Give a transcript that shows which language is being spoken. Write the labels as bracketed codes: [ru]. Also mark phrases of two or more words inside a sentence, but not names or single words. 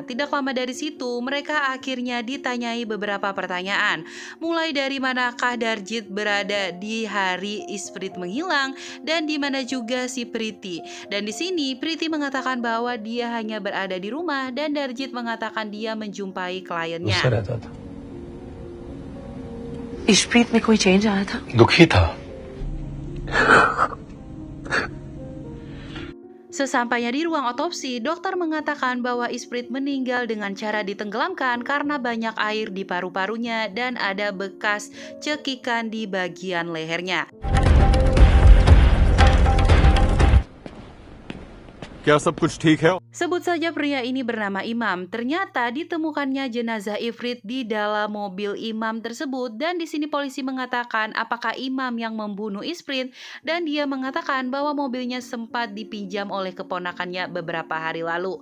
[id] Tidak lama dari situ, mereka akhirnya ditanyai beberapa pertanyaan. Mulai dari manakah Darjit berada di hari Isprit menghilang dan di mana juga si Priti. Dan di sini Priti mengatakan bahwa dia hanya berada di rumah dan Darjit mengatakan dia menjumpai kliennya. [hi] गुस्सा रहता था, इशप्रीत में कोई चेंज आया था? दुखी था। [id] Sesampainya di ruang otopsi, dokter mengatakan bahwa Isprit meninggal dengan cara ditenggelamkan karena banyak air di paru-parunya dan ada bekas cekikan di bagian lehernya. [hi] क्या सब कुछ ठीक है? [id] Sebut saja pria ini bernama Imam. Ternyata ditemukannya jenazah Ifrit di dalam mobil Imam tersebut dan di sini polisi mengatakan apakah Imam yang membunuh Isprit dan dia mengatakan bahwa mobilnya sempat dipinjam oleh keponakannya beberapa hari lalu.